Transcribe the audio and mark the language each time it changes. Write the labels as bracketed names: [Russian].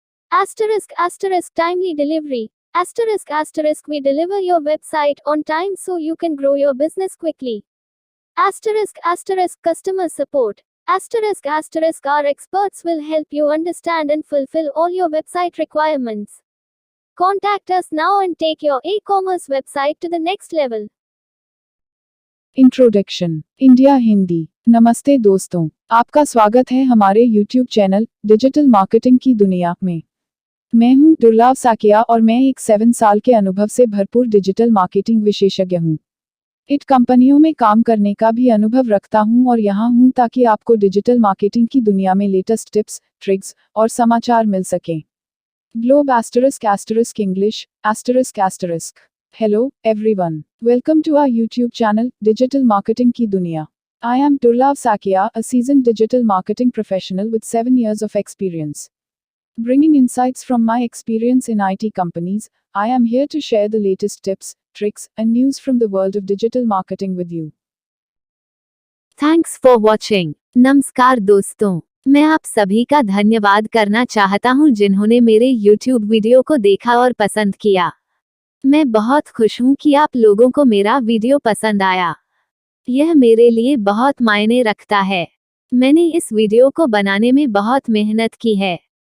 [English] Asterisk timely delivery. Asterisk we deliver your website on time so you can grow your business quickly. Asterisk customer support. Asterisk our experts will help you understand and fulfill all your website requirements. Contact us now and take your e-commerce website to the next level. [Hindi] Introduction India Hindi. नमस्ते दोस्तों, आपका स्वागत है हमारे YouTube channel digital marketing की दुनिया में। मैं हूं दुर्लभ साकिया और मैं एक 7 साल के अनुभव से भरपूर डिजिटल मार्केटिंग विशेषज्ञ हूं। इट कंपनियों में काम करने का भी अनुभव रखता हूं और यहां हूं ताकि आपको डिजिटल मार्केटिंग की दुनिया में लेटेस्ट टिप्स, ट्रिक्स और समाचार मिल सकें। Globe ** English ***. [English] Hello, everyone. Welcome to our YouTube channel, Digital Marketing Ki Duniya. I am Durlab Sakia, a seasoned digital marketing professional with 7 years of experience. Bringing insights from my experience in IT companies, I am here to share the latest tips, tricks, and news from the world of digital marketing with you. Thanks for watching. [Hindi] नमस्कार दोस्तों, मैं आप सभी का धन्यवाद करना चाहता हूं जिन्होंने मेरे YouTube वीडियो को देखा और पसंद किया। मैं बहुत खुश हूं कि आप लोगों को मेरा वीडियो पसंद आया। यह मेरे लिए बहुत मायने रखता है। मैंने इस वीडियो को बनाने में बहुत मेहनत की है।